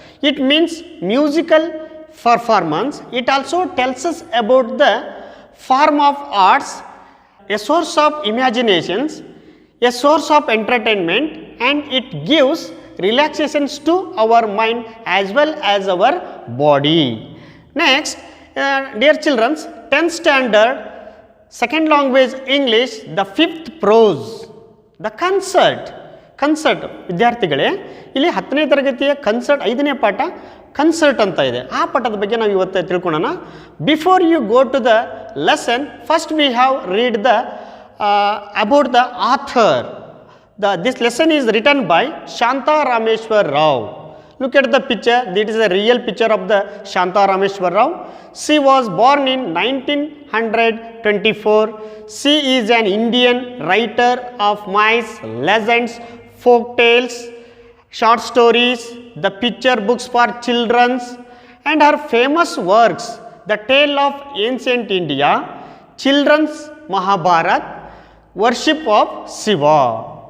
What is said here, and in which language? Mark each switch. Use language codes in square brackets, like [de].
[en] It means musical performance. It also tells us about the form of arts, a source of imaginations, a source of entertainment, and it gives relaxations to our mind as well as our body. Next, dear children, 10th standard, second language English, the 5th prose, the concert. [kn] ವಿದ್ಯಾರ್ಥಿಗಳೇ, ಇಲ್ಲಿ 10ನೇ ತರಗತಿಯ concert 5ನೇ ಪಾಠ concert ಅಂತ ಇದೆ. ಆ ಪಾಠದ ಬಗ್ಗೆ ನಾವು ಇವತ್ತು ತಿಳ್ಕೊಳ್ಳೋಣ. [en] Before you go to the lesson, first we have read the about the author. This lesson is written by Shanta Rameshwar Rao. Look at the picture. This is a real picture of the Shanta Rameshwar Rao. She was born in 1924. She is an Indian writer of myths, legends, folk tales, short stories, the picture books for children, and her famous works, The Tale of Ancient India, Children's Mahabharat, Worship of Shiva.